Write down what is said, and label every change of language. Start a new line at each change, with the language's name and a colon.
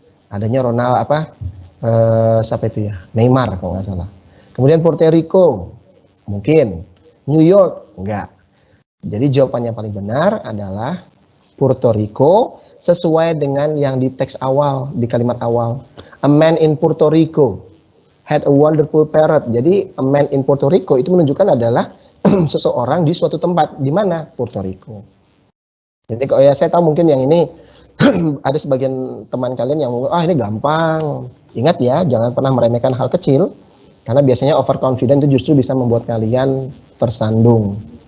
Indonesian: Adanya Ronald siapa itu ya? Neymar kalau nggak salah. Kemudian Puerto Rico, mungkin. New York, nggak. Jadi jawabannya paling benar adalah Puerto Rico sesuai dengan yang di teks awal, di kalimat awal.
English: A man in Puerto Rico had a wonderful parrot.
Indonesian: Jadi
English: a man in Puerto Rico
Indonesian: itu menunjukkan adalah seseorang di suatu tempat. Di mana? Puerto Rico. Jadi kalau ya saya tahu mungkin yang ini ada sebagian teman kalian yang ini gampang. Ingat ya, jangan pernah meremehkan hal kecil. Karena biasanya overconfident itu justru bisa membuat kalian tersandung.